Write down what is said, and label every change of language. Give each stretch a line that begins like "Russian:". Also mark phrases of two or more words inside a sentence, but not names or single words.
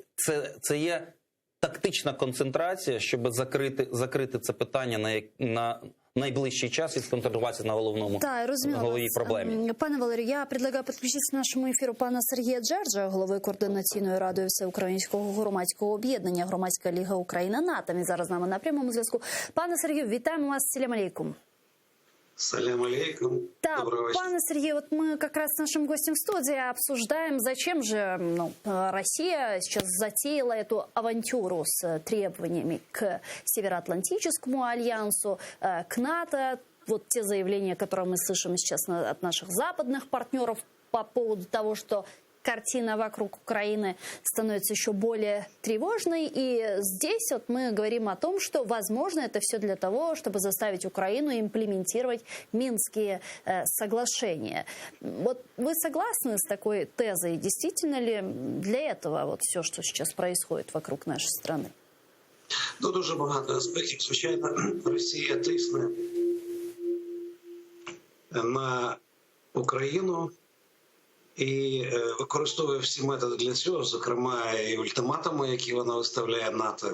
Ukrainian: Це є тактична концентрація, щоб закрити це питання на найближчий час і сконцентруватися на головній проблемі. Пане Валерію,
Russian: я предлагаю
Ukrainian: підключитися нашому ефіру пана Сергія Джерджа, голови Координаційної ради Всеукраїнського громадського об'єднання «Громадська ліга Україна-НАТО». Він зараз з нами на прямому зв'язку. Пане Сергію, вітаємо вас.
Arabic: سلام عليكم. سلام عليكم.
Russian: Да, пане Сергей, вот мы как раз с нашим гостем в студии обсуждаем, зачем же Россия сейчас затеяла эту авантюру с требованиями к Североатлантическому альянсу, к НАТО. Вот те заявления, которые мы слышим сейчас от наших западных партнеров по поводу того, что картина вокруг Украины становится еще более тревожной. И здесь вот мы говорим о том, что, возможно, это все для того, чтобы заставить Украину имплементировать Минские соглашения. Вот вы согласны с такой тезой? Действительно ли для этого вот все, что сейчас происходит вокруг нашей страны?
Ukrainian: Дуже багато аспектів. Звичайно, Росія тисне на Україну і використовує всі методи для цього, зокрема і ультиматуми, які вона виставляє НАТО.